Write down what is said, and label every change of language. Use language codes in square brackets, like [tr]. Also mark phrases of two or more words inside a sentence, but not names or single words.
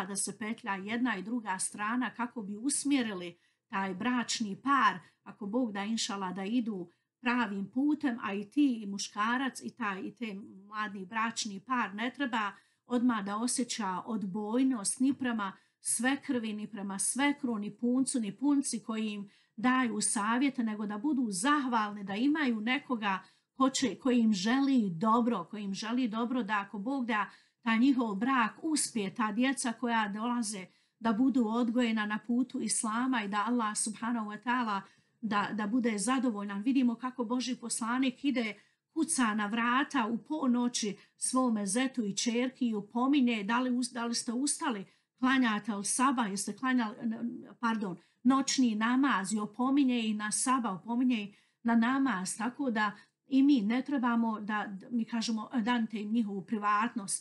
[bs] da se petlja jedna i druga strana kako bi usmjerili taj bračni par, ako Bog da inšala da idu pravim putem, a i ti i muškarac i te mladi bračni par ne treba odmah da osjeća odbojnost ni prema svekrvi, ni prema svekru, ni puncu, ni punci koji im daju savjete, nego da budu zahvalni, da imaju nekoga koji im želi dobro, da ako Bog da taj njihov brak uspije, ta djeca koja dolaze da budu odgojena na putu Islama i da Allah [ar] سبحانه وتعالى [bs] da bude zadovoljan. Vidimo kako Božji poslanik kuca na vrata u ponoći svome zetu i čerki i upominje da li ste ustali, klanjate li sabah, jeste klanjali, noćni namaz i opominje i na sabah, opominje i na namaz, tako da i mi ne trebamo da mi kažemo dajte im njihovu privatnost.